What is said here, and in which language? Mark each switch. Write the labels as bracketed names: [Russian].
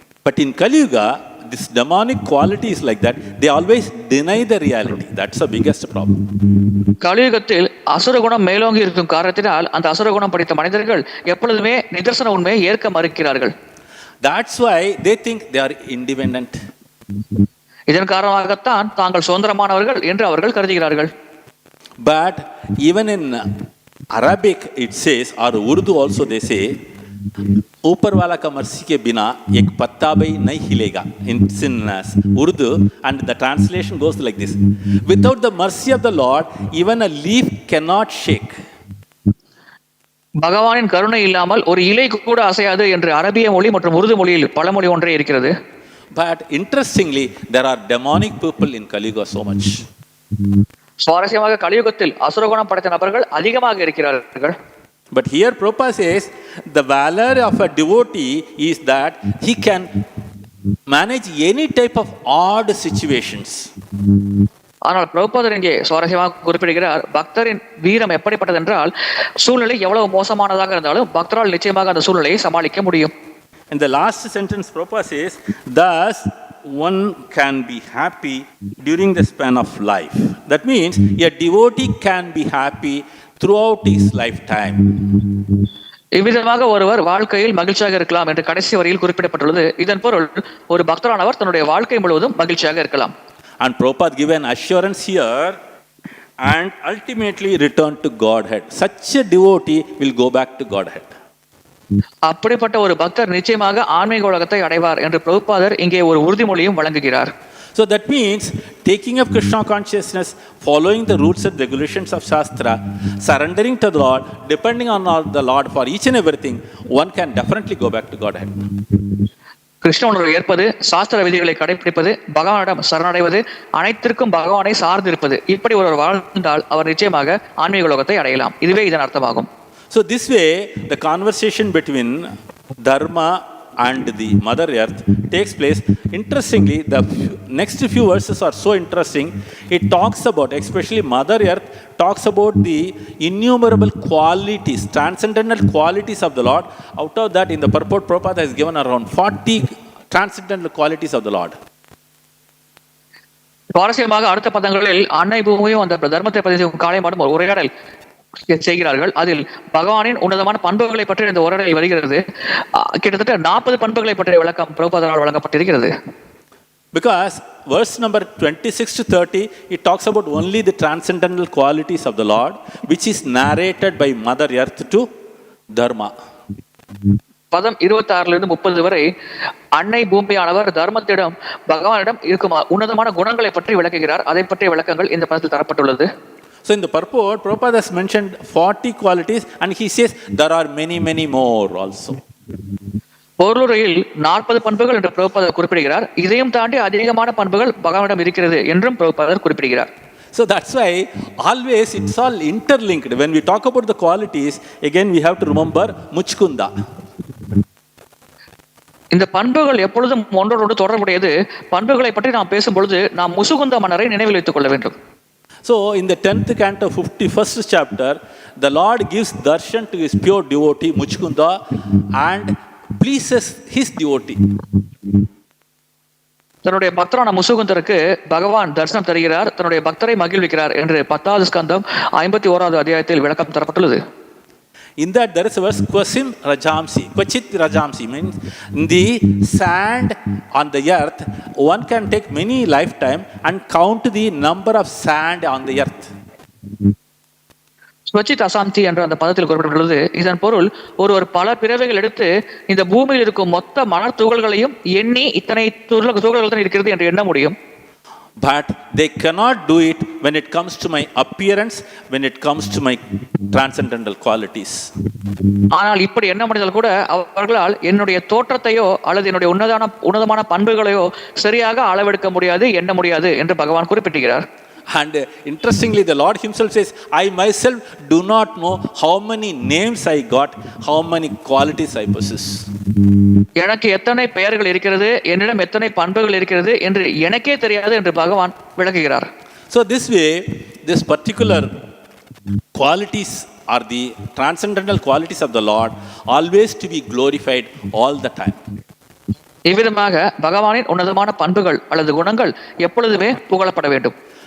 [English] But in Kaliyuga, this demonic quality is like that. They always deny the reality. That's the biggest problem. [Tamil] கலியுகத்தில் அசுரகுணம் மேலோங்கி இருக்கும் காரணத்தினால் அந்த அசுரகுணம் படைத்த மனிதர்கள் எப்பொழுதுமே நிதர்சன உண்மையை ஏற்க மறுக்கிறார்கள். [English] That's why they think they are independent. [Tamil] இதன் காரணமாகத்தான் தாங்கள் சுதந்திரமானவர்கள் என்று அவர்கள் கருதுகிறார்கள். [English] But even in Arabic it says, or Urdu also they say, [Hindi] ऊपर वाला का मर्सी के बिना एक पत्ता भी नहीं हिलेगा. [English] In Urdu, and the translation goes like this: without the mercy of the Lord, even a leaf cannot shake. [Tamil] பகவானின் கருணை இல்லாமல் ஒரு இலை கூட அசையாது என்று அரபிய மொழி மற்றும் உருது மொழியில் பழமொழி ஒன்றே இருக்கிறது. [English] But interestingly, there are demonic people in Kaliyuga so much. [Tamil] சுவாரஸ்யமாக கலியுகத்தில் அசுரகுணம் படைத்த நபர்கள் அதிகமாக இருக்கிறார்கள். [English] But here Prabhupada says the valor of a devotee is that he can manage any type of odd situations. [Tamil] ஆனால் பிரபுபாதர் இங்கே சுவாரஸ்யமாக குறிப்பிடுகிறார், பக்தரின் வீரம் எப்படிப்பட்டது என்றால் சூழ்நிலை எவ்வளவு மோசமானதாக இருந்தாலும் பக்தரால் நிச்சயமாக அந்த சூழ்நிலையை சமாளிக்க முடியும். [English] In the last sentence, Prabhupada says, thus one can be happy during the span of life. That means a devotee can be happy throughout his lifetime. [Tamil] இவ்விதமாக ஒருவர் வாழ்க்கையில் மகிழ்ச்சியாக இருக்கலாம் என்று கடைசி வரியில் குறிப்பிடப்பட்டுள்ளது. இதன் பொருள் ஒரு பக்தரானவர் தன்னுடைய வாழ்க்கை முழுவதும் மகிழ்ச்சியாக இருக்கலாம். [English] And Prabhupada gave an assurance here and ultimately return to Godhead. Such a devotee will go back to Godhead. [Tamil] அப்படிப்பட்ட ஒரு பக்தர் நிச்சயமாக ஆன்மீக உலகத்தை அடைவார் என்று பிரபுபாதர் இங்கே ஒரு உறுதிமொழியும் வழங்குகிறார். [English] So that means taking up Krishna consciousness, following the rules and regulations of Shastra, surrendering to the Lord, depending on the Lord for each and everything, one can definitely go back to Godhead. [Tamil] Krishna உணர்வை ஏற்பது, சாஸ்திர விதிகளை கடைபிடிப்பது, பகவானிடம் சரணடைவது, அனைத்திற்கும் பகவானை சார்ந்து இருப்பது, இப்படி ஒருவர் வாழ்ந்தால் அவர் நிச்சயமாக ஆன்மீக லோகத்தை அடையலாம். இதுவே இதன் அர்த்தமாகும். [English] So this way, the conversation between Dharma and the Mother Earth takes place. Interestingly, the next few verses are so interesting. It talks about, especially Mother Earth, talks about the innumerable qualities, transcendental qualities of the Lord. Out of that, in the purport, Prabhupada has given around 40 transcendental qualities of the Lord. [Tamil] சுவாரஸ்யமாக அடுத்த பதங்களில் அன்னை பூமியும் அந்த தர்மத்தை பற்றி காலை மாடும் ஒரு உரையாடல் செய்கிறார்கள். அதில் பகவானின் உன்னதமான பண்புகளை பற்றி இந்த உரையாடல் வருகிறது. கிட்டத்தட்ட 40 பண்புகளை பற்றிய விளக்கம் பிரபுபாதரால் வழங்கப்பட்டிருக்கிறது. [English] Because verse number 26 to 30, it talks about only the transcendental qualities of the Lord, which is narrated by Mother Earth to Dharma. [Tamil] பதம் 26 30 வரை அன்னை பூமியானவர் தர்மத்திடம் பகவானிடம் இருக்கும் உன்னதமான குணங்களை பற்றி விளக்குகிறார். அதை பற்றிய விளக்கங்கள் இந்த பதத்தில் தரப்பட்டுள்ளது. [English] So in the purport, Prabhupada has mentioned 40 qualities and he says there are many more also. [Tamil] பொருளுரையில் 40 பண்புகள் என்று பிரபுபாதர் குறிப்பிடுகிறார். இதையும் தாண்டி அதிகமான பண்புகள் பகவானிடம் இருக்கிறது என்றும் பிரபுபாதர் குறிப்பிடுகிறார். [English] So that's why always it's all interlinked. When we talk about the qualities, again we have to remember Muchkunda. [Tamil] இந்த பண்புகள் எப்பொழுதும் ஒன்றோடு தொடர்புடையது. பண்புகளை பற்றி நாம் பேசும் பொழுது நாம் முசுகுந்த மன்னரை நினைவில் வைத்துக் கொள்ள வேண்டும். [English] So in the 10th canto, 51st chapter, the Lord gives darshan to his pure devotee Muchkunda and pleases his devotee. [Tamil] தன்னுடைய பக்தரான முசுகுந்தருக்கு பகவான் தரிசனம் தருகிறார், தன்னுடைய பக்தரை மகிழ்விக்கிறார் என்று 10வது ஸ்கந்தம் 51வது அத்தியாயத்தில் விளக்கம் தரப்பட்டுள்ளது. [English] In that there is a verse Kwasim Rajamsi. Kwachit Rajamsi means in the sand on the earth, one can take many lifetime and count the number of sand on the earth. [Tamil] Swachit அசாந்தி என்ற அந்த பதத்தில் குறிப்பிட்டுள்ளது. இதன் பொருள் ஒருவர் பல பிறவைகள் எடுத்து இந்த பூமியில் இருக்கும் மொத்த மணல் துகள்களையும் எண்ணி இத்தனை துகள்கள் தான் இருக்கிறது என்று எண்ண முடியும். [English] But they cannot do it when it comes to my appearance, when it comes to my transcendental qualities. [Tamil] ஆனால் இப்படி எண்ண முடிந்தால் கூட அவர்களால் என்னுடைய தோற்றத்தையோ அல்லது என்னுடைய உன்னதமான பண்புகளையோ சரியாக அளவெடுக்க முடியாது, எண்ண முடியாது என்று பகவான் குறிப்பிட்டுகிறார். [English] And interestingly, the Lord himself says, I myself do not know how many names I got, how many qualities I possess. [Tamil] எனக்கு எத்தனை பெயர்கள் இருக்கிறது, என்னிடம் எத்தனை பண்புகள் இருக்கிறது என்று எனக்கே தெரியாது என்று பகவான் விளக்குகிறார். [English] So this way, this particular qualities are the transcendental qualities of the Lord, always to be glorified all the time. [Tamil] இவ்விதமாக பகவானின் உன்னதமான பண்புகள் அல்லது குணங்கள் எப்பொழுதுமே புகழப்பட வேண்டும்.